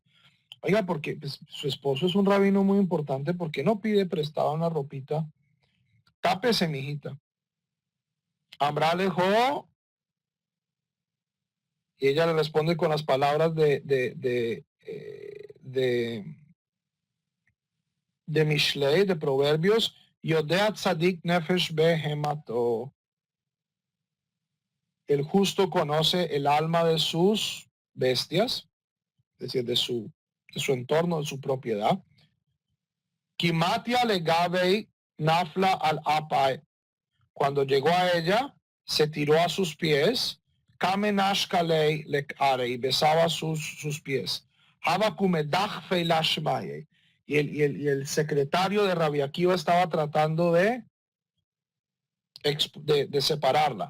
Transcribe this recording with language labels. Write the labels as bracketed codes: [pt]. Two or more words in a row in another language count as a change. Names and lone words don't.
[es] Oiga, porque pues, su esposo es un rabino muy importante, ¿por qué no pide prestada una ropita? Tápese, mijita. [arc] אמרה ליה [es] y ella le responde con las palabras de Mishlei, de Proverbios, [he] יודע צדיק נפש בהמתו. [es] El justo conoce el alma de sus bestias, es decir, de su entorno, de su propiedad. [arc] כי מטיא לגביה נפלה על אפיה. [es] Cuando llegó a ella, se tiró a sus pies, [arc] קא מנשקא ליה לכרעיה, [es] y besaba sus pies. Y el secretario de Rabbi Akiva estaba tratando de separarla.